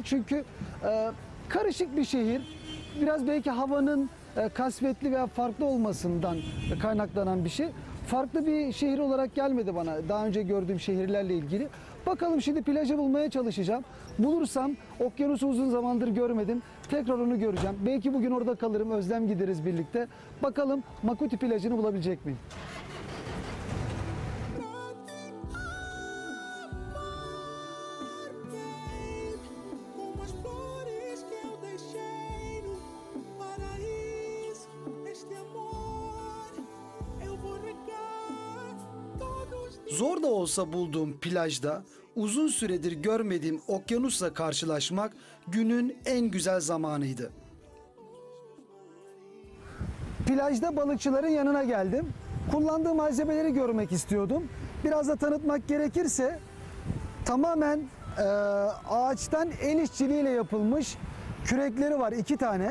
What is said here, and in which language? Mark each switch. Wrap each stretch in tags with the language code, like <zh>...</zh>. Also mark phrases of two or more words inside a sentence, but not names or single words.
<tr>Çünkü karışık bir şehir. Biraz belki havanın kasvetli veya farklı olmasından kaynaklanan bir şey. Farklı bir şehir olarak gelmedi bana daha önce gördüğüm şehirlerle ilgili. Bakalım şimdi plajı bulmaya çalışacağım. Bulursam, okyanusu uzun zamandır görmedim. Tekrar onu göreceğim. Belki bugün orada kalırım, özlem gideriz birlikte. Bakalım Makuti plajını bulabilecek miyim?</tr> <pt>Como as flores que eu deixei no paraíso, este amor eu vou regar todos.</pt> <tr>Zor da olsa bulduğum plajda uzun süredir görmediğim okyanusla karşılaşmak günün en güzel zamanıydı. Plajda balıkçıların yanına geldim. Kullandığı malzemeleri görmek istiyordum. Biraz da tanıtmak gerekirse tamamen ağaçtan el işçiliğiyle yapılmış kürekleri var 2 tane.</tr>